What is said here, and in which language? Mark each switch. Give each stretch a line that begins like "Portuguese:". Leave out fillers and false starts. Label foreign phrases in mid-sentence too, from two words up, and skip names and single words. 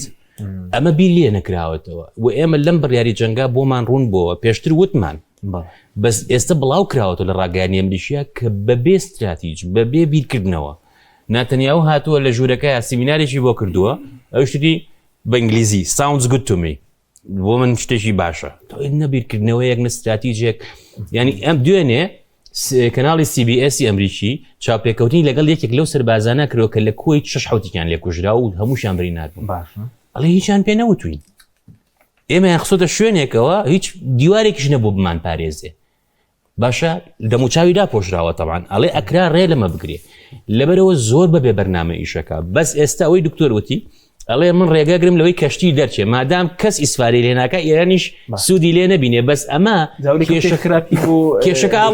Central Kurdish: ئەمە بیر لێ نەکراوەتەوە و ئێمە لەم بڕیاری جەنگا بۆمان ڕوون بۆەوە پێشتر وتمان بەس ئێستا بڵاو کراوەتەوە لە ڕاگەیانی ئەمریکا کە بەبێ استراتیج بەبێ بیرکردنەوە ناتەنیاو هاتووە لە ژوورەکە سیمینارێکی بۆ کردووە ئەو شتی بە ئینگلیزی
English: sounds good to me
Central Kurdish: بۆ من شتێکی باشە نەبیرکردنەوە یەک استراتیژێک ینی ئەم دوێنێ کەناڵی CBS ئەمریکی چاپێکەوتنی لەگەڵ یەکێک لەو سەربازانە کردەوە کە لە کۆی 6 حوتێکیان لێ کوژرا و هەمووشیان بری ناتبوون ئەڵێ هیچیان پێ نەوتوین ئێمە یانخسۆتە شوێنێکەوە هیچ دیوارێکیش نەبوو بمان پارێزێ باشە دەموچاوی داپۆشراوە تەبعاً ئەڵێ ئەکرا ڕێ لەمە بگرێ لەبەرەوە زۆر بەبێ بەرنامە ئیشەکە بەس ئێستا ئەوەی دکتۆر وتی ئەڵێ من ڕێگەگرم لەوەی کەشتی دەرچێ مادام کەس ئیسفاری لێ ناکە ئێرانیش سوودی لێ نەبینێ بەس ئەمە کێشەکە